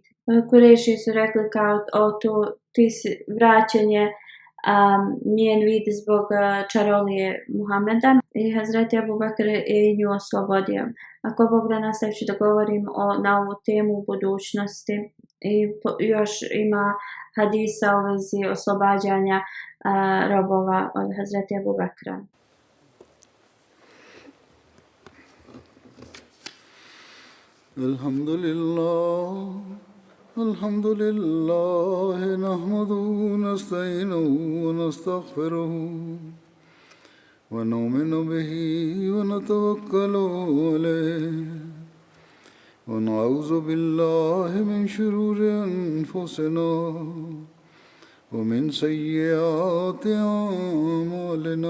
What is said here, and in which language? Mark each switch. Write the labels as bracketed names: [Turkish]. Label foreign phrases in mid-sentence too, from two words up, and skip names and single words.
[Bosnian] Kurejši su rekli kao ti si vraćen je njen vid zbog čarolije Muhameda i Hazreti Abu Bakr je nju oslobodio. Ako Bog da nastavit ću da govorim na ovu temu u budućnosti i još ima hadisa u vezi oslobađanja robova od Hazreti Abu Bakra. [Arabic] الحمد لله، نحمده نستعينه ونستغفره ونؤمن به ونتوكل عليه ونعوذ بالله من شرور أنفسنا ومن سيئات أعمالنا.